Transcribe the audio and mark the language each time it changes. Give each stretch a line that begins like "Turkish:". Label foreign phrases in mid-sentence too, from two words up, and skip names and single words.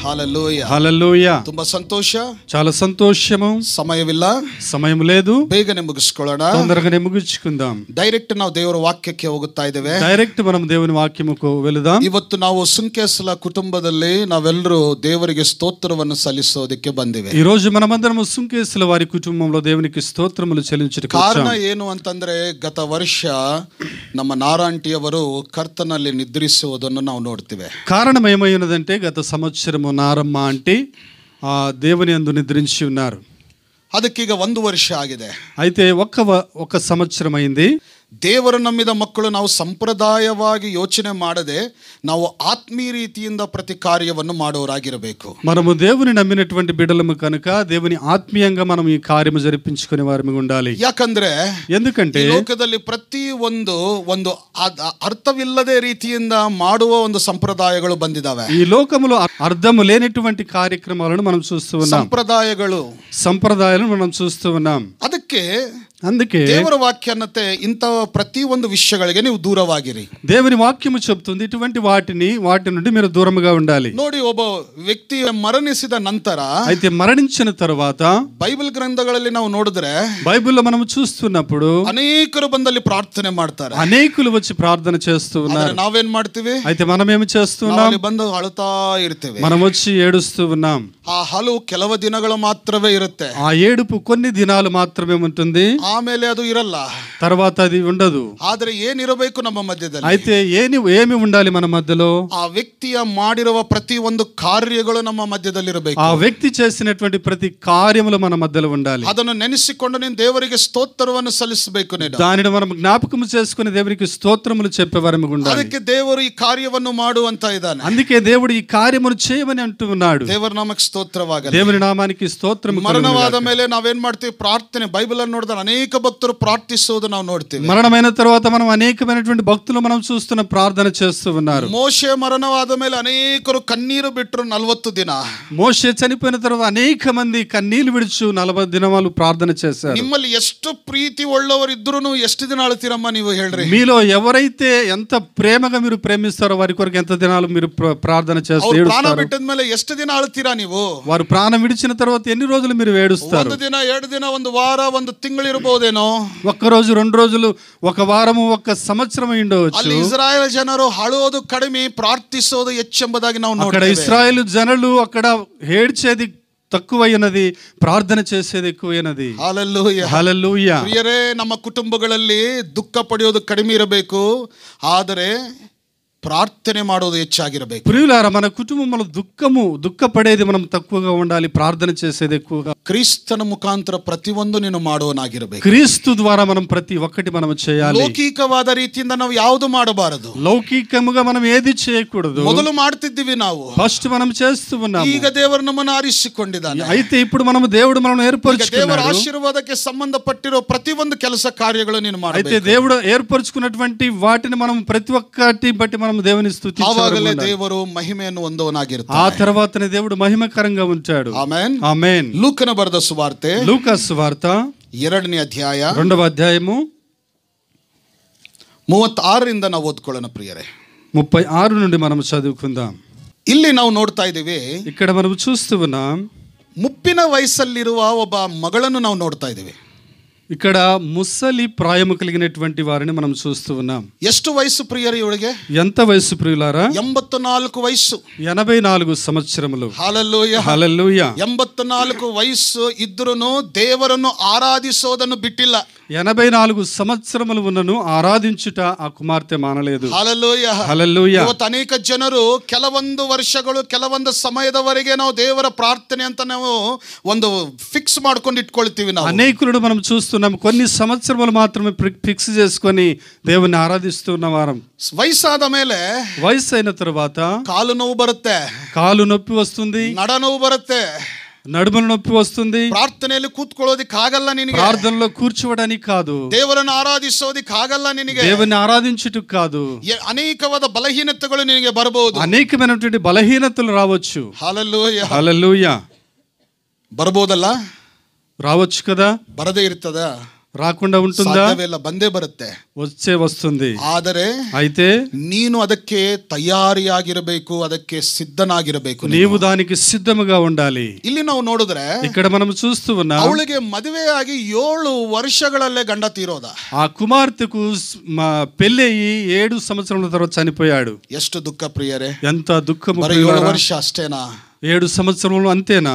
Telugu: హల్లెలూయా హల్లెలూయా.
Kannada: ತುಂಬಾ ಸಂತೋಷ,
Telugu: చాలా సంతోషము.
Kannada: ಸಮಯವಿಲ್ಲ,
Telugu: సమయం లేదు,
Kannada: ಬೇಗನೆ ಮುಗಿಸ್ಕೊಳ್ಳೋಣ.
Telugu: తొందరగానే ముగించుకుందాం.
Kannada: ಡೈರೆಕ್ಟ್ ನಾವು ದೇವರ ವಾಕ್ಯಕ್ಕೆ ಹೋಗುತ್ತಾ ಇದ್ದೇವೆ.
Telugu: డైరెక్ట్ మనం దేవుని వాక్యముకు వెళదాం.
Kannada: ಇವತ್ತು ನಾವು ಸುಂಕೇಸಲ ಕುಟುಂಬದಲ್ಲಿ ನಾವೆಲ್ಲರೂ ದೇವರಿಗೆ ಸ್ತೋತ್ರವನ್ನು ಸಲ್ಲಿಸೋದಕ್ಕೆ ಬಂದಿವೆ.
Telugu: ఈ రోజు మనమందరం సుంకేసుల వారి కుటుంబంలో దేవునికి స్తోత్రములు చెల్లించుటకు
Kannada: ಕಾರಣ
Telugu: వచ్చాం.
Kannada: ಏನು ಅಂತಂದ್ರೆ ಗತ ವರ್ಷ ನಮ್ಮ ನಾರಾಂಟಿಯವರು ಕರ್ತನಲ್ಲಿ ನಿದ್ರಿಸುವುದನ್ನು ನಾವು ನೋಡ್ತೀವಿ.
Telugu: కారణం ఏమై ఉన్నదంటే గత సంవత్సరము నారమ్మ అంటే దేవుని యందు నిద్రించి ఉన్నారు.
Kannada: ಅದಕ್ಕೀಗ 1 ವರ್ಷ ಆಗಿದೆ.
Telugu: అయితే ఒక సంవత్సరం అయింది.
Kannada: ದೇವರು ನಂಬಿದ ಮಕ್ಕಳು ನಾವು ಸಂಪ್ರದಾಯವಾಗಿ ಯೋಚನೆ ಮಾಡದೆ ನಾವು ಆತ್ಮೀಯ ರೀತಿಯಿಂದ ಪ್ರತಿ ಕಾರ್ಯವನ್ನು ಮಾಡೋರಾಗಿರಬೇಕು.
Telugu: మనము దేవుని నమ్మినటువంటి బిడ్డలము కనుక దేవుని ఆత్మీయంగా మనం ఈ కార్యము జరిపించుకునే వారిగా ఉండాలి.
Kannada: ಯಾಕಂದ್ರೆ
Telugu: ఎందుకంటే
Kannada: ಲೋಕದಲ್ಲಿ ಪ್ರತಿ ಒಂದು ಅರ್ಥವಿಲ್ಲದೆ ರೀತಿಯಿಂದ ಮಾಡುವ ಒಂದು ಸಂಪ್ರದಾಯಗಳು ಬಂದಿದ್ದಾವೆ.
Telugu: ఈ లోకములో అర్థము లేనటువంటి కార్యక్రమాలను మనం చూస్తూ ఉన్నాం. సంప్రదాయాలను మనం చూస్తూ ఉన్నాం. అందుకే
Kannada: ದೇವರ ವಾಕ್ಯ ಅನ್ನತ್ತೆ ಇಂಥ ಪ್ರತಿ ಒಂದು ವಿಷಯಗಳಿಗೆ ನೀವು ದೂರವಾಗಿರಿ.
Telugu: దేవుని వాక్యము చెప్తుంది ఇటువంటి వాటి నుండి మీరు దూరముగా ఉండాలి.
Kannada: ನೋಡಿ, ಒಬ್ಬ ವ್ಯಕ್ತಿ ಮರಣಿಸಿದ ನಂತರ,
Telugu: అయితే మరణించిన తరువాత
Kannada: ಬೈಬಲ್ ಗ್ರಂಥಗಳಲ್ಲಿ ನಾವು ನೋಡಿದ್ರೆ,
Telugu: బైబిల్లో మనం చూస్తున్నప్పుడు
Kannada: ಅನೇಕರು ಬಂದಲ್ಲಿ ಪ್ರಾರ್ಥನೆ ಮಾಡ್ತಾರೆ,
Telugu: అనేకులు వచ్చి ప్రార్థన చేస్తూ ఉన్నారు.
Kannada: ನಾವೇನ್ ಮಾಡ್ತೀವಿ?
Telugu: అయితే మనం ఏమి చేస్తున్నాం?
Kannada: ಬಂದು ಅಳುತ್ತಾ ಇರ್ತೇವೆ.
Telugu: మనం వచ్చి ఏడుస్తూ ఉన్నాం.
Kannada: ಆ ಹಲು ಕೆಲವು ದಿನಗಳು ಮಾತ್ರವೇ ಇರುತ್ತೆ.
Telugu: ఆ ఏడుపు కొన్ని దినాలు మాత్రమే ఉంటుంది,
Kannada: ಆಮೇಲೆ ಅದು ಇರಲ್ಲ,
Telugu: తర్వాత అది ఉండదు.
Kannada: ಆದ್ರೆ ಏನಿರಬೇಕು ನಮ್ಮ ಮಧ್ಯದಲ್ಲಿ?
Telugu: అయితే ఏమి ఉండాలి మన మధ్యలో?
Kannada: ಆ ವ್ಯಕ್ತಿಯ ಮಾಡಿರುವ ಪ್ರತಿ ಒಂದು ಕಾರ್ಯಗಳು ನಮ್ಮ ಮಧ್ಯದಲ್ಲಿ ಇರಬೇಕು.
Telugu: ఆ వ్యక్తి చేసినటువంటి ప్రతి కార్యములు మన మధ్యలో ఉండాలి.
Kannada: ಅದನ್ನು ನೆನೆಸಿಕೊಂಡು ನೀನು ದೇವರಿಗೆ ಸ್ತೋತ್ರವನ್ನು ಸಲ್ಲಿಸಬೇಕು.
Telugu: దానిని మనం జ్ఞాపకం చేసుకుని దేవునికి స్తోత్రములు చెప్పేవారము ఉండాలి.
Kannada: ಅದಕ್ಕೆ ದೇವರು ಈ ಕಾರ್ಯವನ್ನು ಮಾಡು ಅಂತ ಇದ್ದಾನೆ.
Telugu: అందుకే దేవుడు ఈ కార్యమును చేయమని అంటూ ఉన్నాడు.
Kannada: ದೇವರ ನಾಮಕ್ಕೆ ಸ್ತೋತ್ರವಾಗಲಿ.
Telugu: దేవుని నామానికి స్తోత్రము.
Kannada: ಮರಣವಾದ ಮೇಲೆ ನಾವೇನ್ ಮಾಡ್ತೀವಿ? ಪ್ರಾರ್ಥನೆ. ಬೈಬಲ್ ಅನ್ನು ನೋಡಿದ್ರೆ ಅನೇಕ ಭಕ್ತರು ಪ್ರಾರ್ಥಿಸುವುದು ನಾವು ನೋಡ್ತೀವಿ.
Telugu: మరణమైన తర్వాత మనం అనేకమైనటువంటి భక్తులు మనం చూస్తున్న ప్రార్థన చేస్తూ ఉన్నారు.
Kannada: ಮೋಶೆ ಮರಣವಾದ ಮೇಲೆ ಅನೇಕರು ಕಣ್ಣೀರು ಬಿಟ್ಟರು 40 ದಿನ.
Telugu: మోషే చనిపోయిన తర్వాత అనేక మంది కన్నీళ్లు విడుచు 40 దినాలు ప్రార్థన చేశారు.
Kannada: ನಿಮ್ಮಲ್ಲಿ ಎಷ್ಟು ಪ್ರೀತಿ ಉಳ್ಳವರು ಇದ್ರೂ ಎಷ್ಟು ದಿನ ಅಳ್ತೀರಮ್ಮ ನೀವು ಹೇಳ್ರಿ?
Telugu: మీలో ఎవరైతే ఎంత ప్రేమగా మీరు ప్రేమిస్తారో వారి కొరకు ఎంత దినాలు మీరు ప్రార్థన చేస్తారు?
Kannada: ಪ್ರಾಣ ಬಿಟ್ಟದ ಮೇಲೆ ಎಷ್ಟು ದಿನ ಅಳ್ತೀರಾ ನೀವು?
Telugu: వారు ప్రాణం విడిచిన తర్వాత ఎన్ని రోజులు మీరు ఏడుస్తారు?
Kannada: 1 ದಿನ, 2 ದಿನ, 1 ವಾರ, 1 ತಿಂಗಳು ಇರಬಹುದೇನೋ.
Telugu: ఒక్క రోజు, 2 రోజులు, 1 వారము, 1 సంవత్సరం ఉండవచ్చు.
Kannada: ಅಲ್ಲಿ ಇಸ್ರಾಯೇಲ್ ಜನರು ಅಳುವುದು ಕಡಿಮೆ, ಪ್ರಾರ್ಥಿಸೋದು ಹೆಚ್ಚೆಂಬುದಾಗಿ ನಾವು ನೋಡ್ತೇವೆ.
Telugu: అక్కడ ఇశ్రాయేలు జనులు అక్కడ ఏడ్చేది తక్కువైనది, ప్రార్థన చేసేది ఎక్కువైనది. హల్లెలూయా, హల్లెలూయా.
Kannada: ಪ್ರಿಯರೇ, ನಮ್ಮ ಕುಟುಂಬಗಳಲ್ಲಿ ದುಃಖ ಪಡೆಯೋದು ಕಡಿಮೆ ಇರಬೇಕು, ಆದರೆ ప్రార్థನೆ ಮಾಡೋದು ಹೆಚ್ಚಾಗಿರಬೇಕು.
Telugu: ప్రియులారా, మన కుటుంబంలో దుఃఖపడేది మనం తక్కువగా ఉండాలి, ప్రార్థన చేసేది ఎక్కువగా.
Kannada: క్రీస్తుನ ಮುಖಾಂತರ ಪ್ರತಿಯೊಂದು ನೀನು ಮಾಡುವನಾಗಿರಬೇಕು.
Telugu: క్రీస్తు ద్వారా మనం ప్రతి ఒక్కటి మనం చేయాలి.
Kannada: ಲೌಕಿಕವಾದ ರೀತಿಯಿಂದ ನಾವು ಯಾವುದು ಮಾಡಬಾರದು.
Telugu: లౌకికముగా మనం ఏది చేయకూడదు.
Kannada: ಮೊದಲು ಮಾಡ್ತಿದ್ದೀವಿ ನಾವು,
Telugu: ఫస్ట్ మనం చేస్తూ ఉన్నాము.
Kannada: ಈಗ ದೇವರು ನಮ್ಮನ್ನು ಆರಿಸಿಕೊಂಡಿದ್ದಾನೆ.
Telugu: అయితే ఇప్పుడు దేవుడు మనల్ని ఏర్పరచుకున్నాడు.
Kannada: ದೇವರ ಆಶೀರ್ವಾದಕ್ಕೆ ಸಂಬಂಧಪಟ್ಟಿರೋ ಪ್ರತಿಯೊಂದು ಕೆಲಸ ಕಾರ್ಯಗಳು ನೀನು ಮಾಡಬೇಕು.
Telugu: అయితే దేవుడు ఏర్పరచుకున్నటువంటి వాటిని మనం ప్రతి ఒక్కటి బట్టి మనం దేవుని స్తుతించాలి.
Kannada: ದೇವರು ಮಹಿಮೆಯನ್ನು ಹೊಂದುವನಾಗಿರುತ್ತಾನೆ.
Telugu: ఆ తర్వాతనే దేవుడు మహిమకరంగా ఉంటాడు.
Kannada: ಆಮೆನ್, ಆಮೆನ್. ಲೂಕನ ಬರೆದ ಸುವಾರ್ತೆ,
Telugu: లూకా సువార్త
Kannada: 2ನೇ ಅಧ್ಯಾಯ
Telugu: 2వ అధ్యాయము
Kannada: 36ರಿಂದ ನಾವು ಓದ್ಕೊಳ್ಳೋಣ ಪ್ರಿಯರೇ.
Telugu: 36 నుండి మనం చదువుకుందాం.
Kannada: ಇಲ್ಲಿ ನಾವು ನೋಡ್ತಾ ಇದ್ದೀವಿ,
Telugu: ఇక్కడ మనం చూస్తూ ఉన్నాం,
Kannada: ಮುಪ್ಪಿನ ವಯಸ್ಸಲ್ಲಿರುವ ಒಬ್ಬ ಮಗಳನ್ನು ನಾವು ನೋಡ್ತಾ ಇದ್ದೀವಿ.
Telugu: ఇక్కడ ముసలి ప్రాయము కలిగినటువంటి వారిని మనం చూస్తూ ఉన్నాం.
Kannada: ಎಷ್ಟು ವಯಸ್ಸು ಪ್ರಿಯರೇ ಇವಳಿಗೆ?
Telugu: ఎంత వయసు ప్రియులారా?
Kannada: 84 ವಯಸ್సు,
Telugu: 84 సంవత్సరములు.
Kannada: ಹಲ್ಲೆಲೂಯಾ,
Telugu: హల్లెలూయా.
Kannada: 84 ವಯಸ್ಸು ಇದ್ರೂ ದೇವರನ್ನು ಆರಾಧಿಸೋದನ್ನು ಬಿಟ್ಟಿಲ್ಲ.
Telugu: 84 సంవత్సరములు ఉన్నను ఆరాధించుట ఆ కుమార్తె మానలేదు.
Kannada: ಹಲ್ಲೆಲೂಯಾ,
Telugu: హల్లెలూయా.
Kannada: ಇವತ್ತು ಅನೇಕ ಜನರು ಕೆಲವೊಂದು ವರ್ಷಗಳು, ಕೆಲವೊಂದು ಸಮಯದವರೆಗೆ ನಾವು ದೇವರ ಪ್ರಾರ್ಥನೆ ಅಂತ ನಾವು ಒಂದು ಫಿಕ್ಸ್ ಮಾಡ್ಕೊಂಡು ಇಟ್ಕೊಳ್ತೀವಿ. ನಾವು
Telugu: అనేకులను మనం చూస్తున్నాం, కొన్ని సంవత్సరములు మాత్రమే ఫిక్స్ చేసుకొని దేవుని ఆరాధిస్తున్న వారం.
Kannada: ವಯಸ್ಸಾದ ಮೇಲೆ,
Telugu: వయసు అయిన తర్వాత
Kannada: ಕಾಲು ನೋವು ಬರುತ್ತೆ,
Telugu: కాలు నొప్పి వస్తుంది,
Kannada: ನಡ ನೋವು ಬರುತ್ತೆ,
Telugu: నడుముల నొప్పి వస్తుంది.
Kannada: ಪ್ರಾರ್ಥನೆಯಲ್ಲಿ ಕೂತ್ಕೊಳ್ಳೋದಿಕ್ ಆಗಲ್ಲ ನಿನಗೆ,
Telugu: ప్రార్థనలో కూర్చోవడానికి కాదు,
Kannada: ದೇವರನ್ನು ಆರಾಧಿಸೋದಿಕ್ ಆಗಲ್ಲ ನಿನಗೆ,
Telugu: దేవుని ఆరాధించుటకు కాదు.
Kannada: ಅನೇಕವಾದ ಬಲಹೀನತೆಗಳು ನಿನಗೆ ಬರಬಹುದು,
Telugu: అనేకమైనటువంటి బలహీనతలు రావచ్చు.
Kannada: ಹಲ್ಲೆಲೂಯಾ,
Telugu: హల్లెలూయా.
Kannada: ಬರಬಹುದಲ್ಲ?
Telugu: రావచ్చు కదా?
Kannada: ಬರದೇ ಇರ್ತದ?
Telugu: రాకుండా ఉంటుందా?
Kannada: సాధ్యవేళ ಬಂದೇ ಬರುತ್ತೆ,
Telugu: వస్తుంది.
Kannada: ಆದರೆ
Telugu: అయితే
Kannada: ನೀನು ಅದಕ್ಕೆ ತಯಾರಿಯಾಗಿರಬೇಕು, ಅದಕ್ಕೆ ಸಿದ್ಧನಾಗಿರಬೇಕು,
Telugu: నీవు దానికి సిద్ధముగా ఉండాలి.
Kannada: ಇಲ್ಲಿ ನಾವು ನೋಡಿದ್ರೆ
Telugu: ఇక్కడ మనం చూస్తూ ఉన్నాం,
Kannada: ಅವಳಿಗೆ ಮದುವೆಯಾಗಿ 7 ವರ್ಷಗಳಲ್ಲೇ ಗಂಡ ತೀರೋದ.
Telugu: ఆ కుమార్తెకు పెళ్లి అయ్యి 7 సంవత్సరాల తర్వాత చనిపోయాడు.
Kannada: ಎಷ್ಟು ದುಃಖ ಪ್ರಿಯರೇ,
Telugu: ఎంత దుఃఖము.
Kannada: 7 ವರ್ಷ ಅಷ್ಟೇನಾ?
Telugu: 7 సంవత్సరములు అంతేనా?